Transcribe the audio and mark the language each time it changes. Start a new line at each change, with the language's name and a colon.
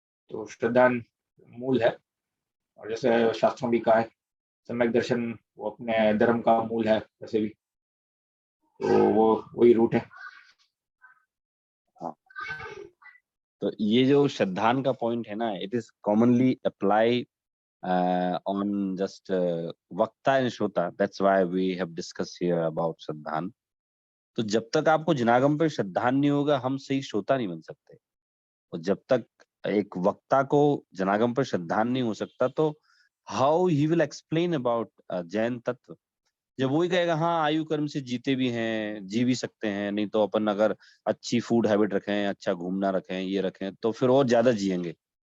Hindi: तो श्रद्धा मूल है, और जैसे शास्त्रों भी कहा है, सम्यक दर्शन वो अपने धर्म का मूल है वैसे भी, तो वो वही रूट है। हाँ, तो ये जो श्रद्धान का पॉइंट है ना,
English: it is commonly apply on just
Hindi: वक्ता and श्रोता.
English: That's why we have discussed here about श्रद्धान.
Hindi: तो जब तक आपको जनागम पर श्रद्धान नहीं होगा, हम सही श्रोता नहीं बन सकते. और जब तक एक वक्ता को जनागम पर श्रद्धान नहीं हो सकता, तो
English: how he will explain about
Hindi: Jain तत्व. जब वही कहेगा हाँ आयु कर्म से जीते भी हैं, जी भी सकते हैं, नहीं तो अपन अगर अच्छी फूड हैबिट रखें, अच्छा घूमना रखें, ये रखें, तो फिर और ज्यादा जिएंगे.